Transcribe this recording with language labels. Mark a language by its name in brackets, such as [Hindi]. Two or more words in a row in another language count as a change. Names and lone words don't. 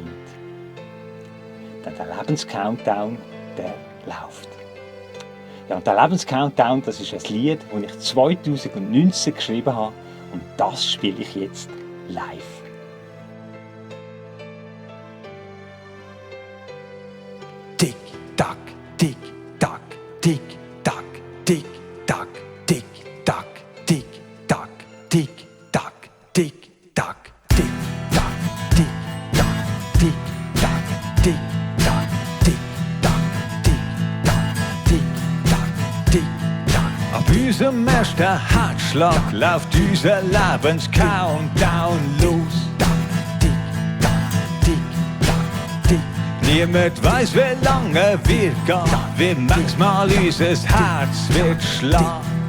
[German] Denn der Lebenscountdown, der läuft. Ja, und der Lebenscountdown, das ist ein Lied, das ich 2019 geschrieben habe und das spiele ich jetzt live. Tick, tack, tick, tack, tick, tack, tick, tack, tick, tack, tick, tack, tick, tack, tick, tack, tick, tack, tick, tack, tick, tack, tick, tack, tick, tack, tick, tack, tick, tack, tick, tack. Auf unserem ersten Herzschlag läuft unser Lebenscountdown los. Niemand weiß, wie lange wir gehen, wie manchmal unser Herz wird schlagen.